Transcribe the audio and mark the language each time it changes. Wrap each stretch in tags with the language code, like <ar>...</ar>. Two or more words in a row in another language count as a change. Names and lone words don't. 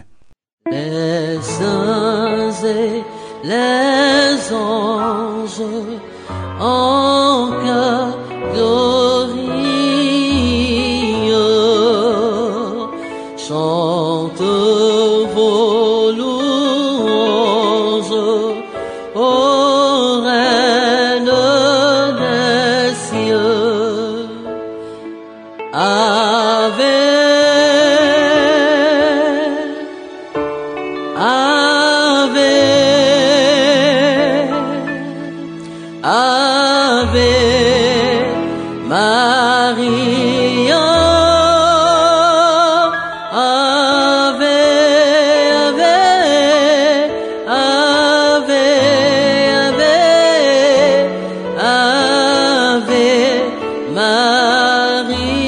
<fr>Les saints et les anges en chœur glorieux chantent vos louanges, ô Reine des cieux.</fr> <la>Ave, Ave, Ave Maria, Ave, Ave, Ave, Ave, Ave Maria.</la>